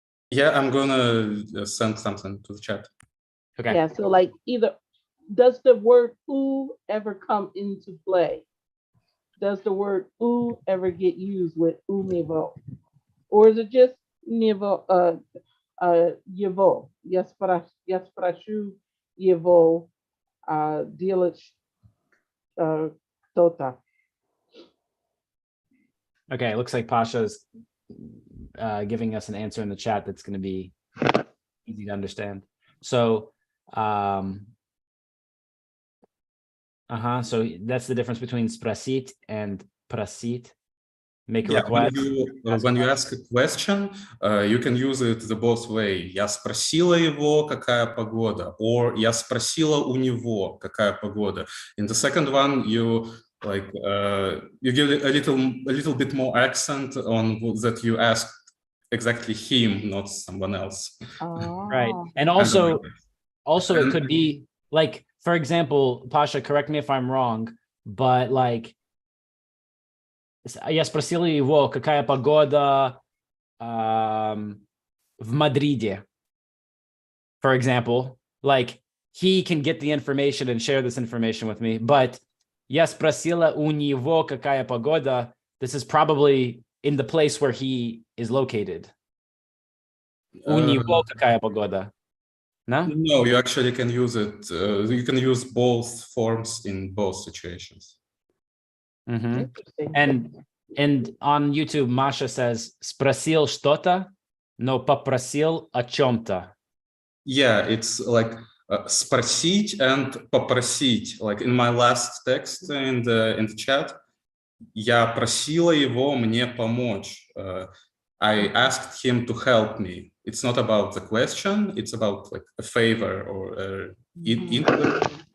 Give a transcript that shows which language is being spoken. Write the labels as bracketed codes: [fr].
[en] Yeah, I'm gonna send something to the chat. Okay. Yeah, so like either, does the word "u" ever come into play? Does the word "u" ever get used with "u niveau"? Or is it just niveau, его? [ru] Я спрошу его, делать кто-то. [en] Okay, it looks like Pasha is giving us an answer in the chat that's going to be easy to understand. So, so that's the difference between sprosit and prosit. Make a request. When you ask a question, you can use it the both way. [ru] Я спросила его, какая погода, or я спросила у него, какая погода. [en] In the second one, you like you give a little bit more accent on that you ask exactly him, not someone else. Right, and also it could be like, for example, Pasha, correct me if I'm wrong, but like, [ru] я спросила его, какая погода в Мадриде. [en] For example, like he can get the information and share this information with me, but [ru] я спросила у него, какая погода. [en] This is probably in the place where he is located. [ru] У него какая погода? No? [en] No, you actually can use it. You can use both forms in both situations. Mm-hmm. And on YouTube, Masha says, [ru] спросил что-то, но попросил о чем-то. [en] Yeah, it's like спросить and попросить. Like in my last text in the chat, [ru] я просила его мне помочь. [en] I asked him to help me. It's not about the question. It's about like a favor or interest.